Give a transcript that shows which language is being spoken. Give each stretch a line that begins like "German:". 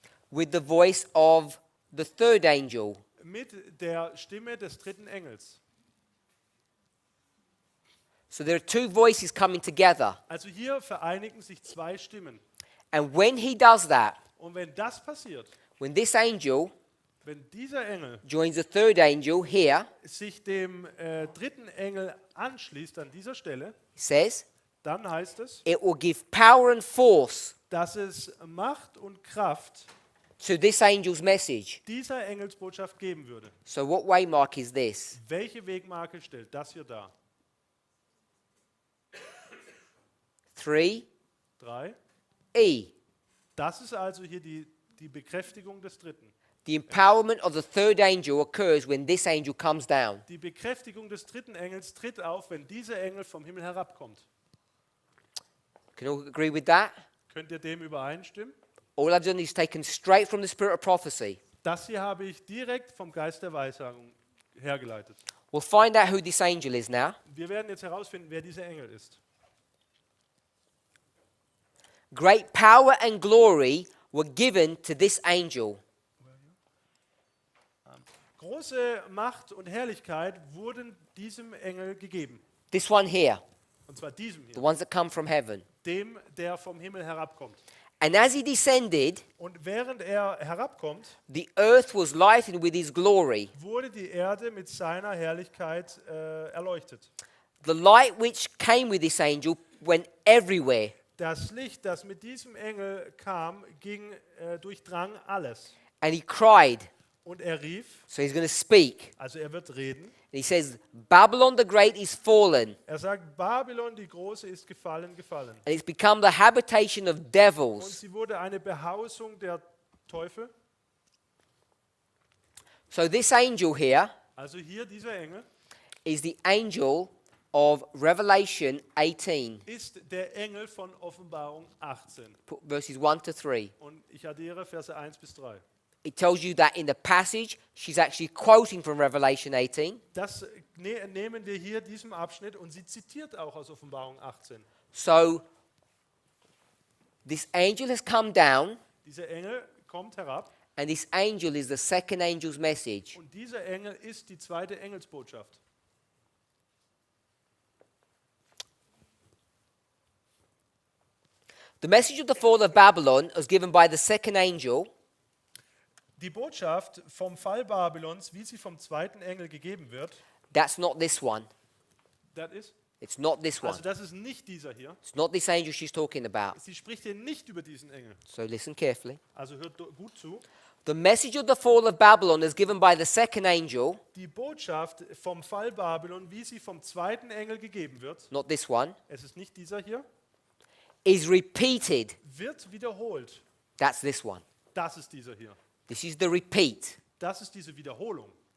English: with the voice of the third angel.
German: mit der Stimme des dritten Engels.
English: So there are two voices coming together.
German: Also hier vereinigen sich zwei Stimmen.
English: And when he does that,
German: Und wenn das passiert,
English: when this angel
German: wenn dieser Engel
English: joins the third angel here,
German: sich dem dritten Engel anschließt an dieser Stelle,
English: it says,
German: dann heißt es,
English: it will give power and force
German: dass es Macht und Kraft
English: to this angel's message.
German: dieser Engelsbotschaft geben würde.
English: So what waymark is this?
German: Welche Wegmarke stellt das hier dar?
English: 3E.
German: 3. E. Das ist also hier die Bekräftigung des dritten.
English: The empowerment of the third angel occurs when this angel comes down.
German: Die Bekräftigung des dritten Engels tritt auf, wenn dieser Engel vom Himmel herabkommt.
English: Can you all agree with that?
German: Könnt ihr dem übereinstimmen?
English: All I've done is taken straight from the spirit of prophecy.
German: Das hier habe ich direkt vom Geist der Weissagung hergeleitet.
English: We'll find out who this angel is now.
German: Wir werden jetzt herausfinden, wer dieser Engel ist.
English: Great power and glory were given to this angel.
German: Große Macht und Herrlichkeit wurden diesem Engel gegeben.
English: This one here,
German: Und zwar diesem
English: the
German: hier,
English: ones that come from heaven.
German: dem, der vom Himmel herabkommt.
English: And as he descended,
German: Und während er herabkommt,
English: the earth was lightened with his glory.
German: wurde die Erde mit seiner Herrlichkeit erleuchtet.
English: The light which came with this angel went everywhere.
German: Das Licht, das mit diesem Engel kam, durchdrang alles.
English: And he cried,
German: Und er rief,
English: So he's going to speak.
German: also er wird reden.
English: And he says, Babylon the Great is fallen,
German: Er sagt, Babylon, die Große, ist gefallen, gefallen.
English: and it's become the habitation of
German: Und
English: devils.
German: sie wurde eine Behausung der Teufel.
English: So this angel here
German: Also hier dieser Engel
English: is the angel of Revelation 18,
German: ist der Engel von Offenbarung 18.
English: verses 1 to 3.
German: Und ich addiere Verse 1 bis 3.
English: It tells you that in the passage, she's actually quoting from Revelation 18.
German: Das nehmen wir hier diesem Abschnitt und sie zitiert auch aus Offenbarung 18.
English: So this angel has come down,
German: Dieser Engel kommt herab
English: and this angel is the second angel's message.
German: und dieser Engel ist die zweite Engelsbotschaft.
English: The message of the fall of Babylon was given by the second angel.
German: Die Botschaft vom Fall Babylons, wie sie vom zweiten Engel gegeben wird,
English: That's not this one.
German: das ist,
English: It's not this one.
German: also das ist nicht dieser hier.
English: It's not this angel she's talking about.
German: Sie spricht hier nicht über diesen Engel.
English: So listen carefully.
German: Also hört gut zu.
English: The message of the fall of Babylon is given by the second angel,
German: Die Botschaft vom Fall Babylon, wie sie vom zweiten Engel gegeben wird,
English: not this one,
German: es ist nicht dieser hier,
English: is repeated.
German: wird wiederholt.
English: That's this one.
German: Das ist dieser hier.
English: This is the repeat.
German: Das ist diese Wiederholung.